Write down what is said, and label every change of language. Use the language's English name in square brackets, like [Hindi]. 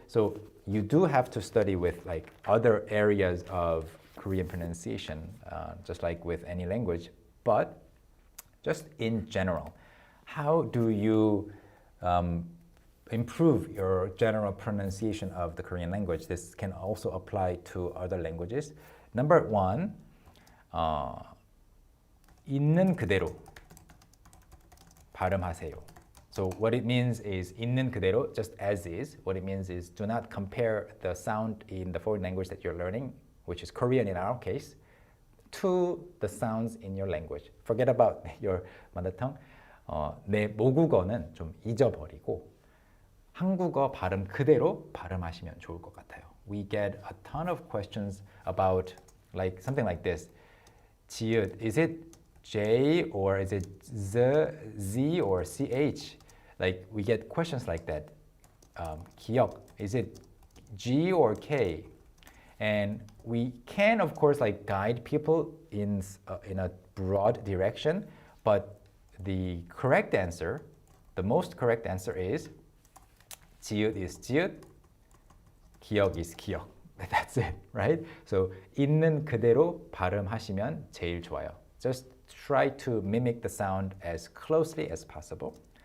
[English] So you do have to study with like other areas of Korean pronunciation, just like with any language. But just in general, how do you improve your general pronunciation of the Korean language? This can also apply to other languages. Number one, [Korean] 있는 그대로 발음하세요. [English] So what it means is [Korean] 있는 그대로, [English] just as is. What it means is do not compare the sound in the foreign language that you're learning, which is Korean in our case, to the sounds in your language. Forget about your mother tongue. [Korean] 내 모국어는 좀 잊어버리고 한국어 발음 그대로 발음하시면 좋을 것 같아요. [English] We get a ton of questions about like something like this. 지읒, is it J or is it Z or CH? Like we get questions like that. 기억, is it G or K? And we can of course like guide people in a broad direction, but the correct answer, the most correct answer is 지읒 is 지읒, 기억 is 기억. That's it, right? [Korean] So 있는 그대로 발음하시면 제일 좋아요. [English] Just try to mimic the sound as closely as possible.